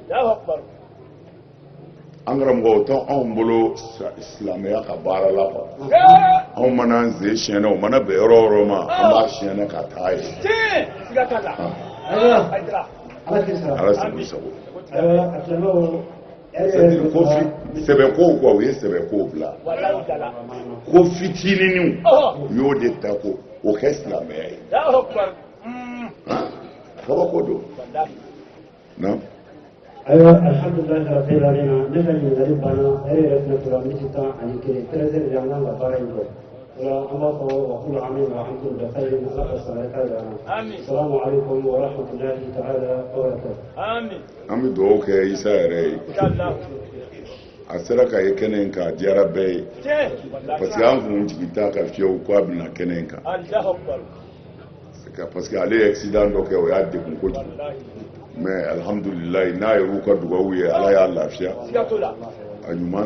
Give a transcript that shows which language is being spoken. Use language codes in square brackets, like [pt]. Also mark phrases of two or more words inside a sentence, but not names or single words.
[bm] an karamɔgɔ o tɛ anw bolo silamɛya ka baara la quoi anw mana an sen siyɛnɛ o mana bɛn yɔrɔ o yɔrɔ ma an b'a siyɛnɛ ka taa ye ala sago sago sɛbɛkow quoi u ye sɛbɛkow bila ko fitininw u y'o de ta ko o kɛ silamɛya ye kabako don na [ar] الحمد لله رب العالمين [bm] ne ka ɲininkali banna e yɛrɛ fɛnɛ tora miniti 10 ani 1 13 heures de an kan ka baara in kɛ ola an b'a fɔ [ar] وكل آمين وحمد بخير [bm] ala ka sara ka da [ar] السلام عليكم ورحمة الله تعالى وبركاته [bm] amin an bɛ dugawu kɛ isa yɛrɛ ye a sera ka ye kɛnɛ in kan a diyara bɛɛ ye [fr] parce que [bm] an kun jigi t'a ka fiyewu ko a bɛna kɛnɛ in kan [fr] parce que [bm] ale ye accident dɔ kɛ o y'a degun kojugu mais alhamdulilayi n'a yer'u ka dugawu ye ala y'a lafiya a ɲuman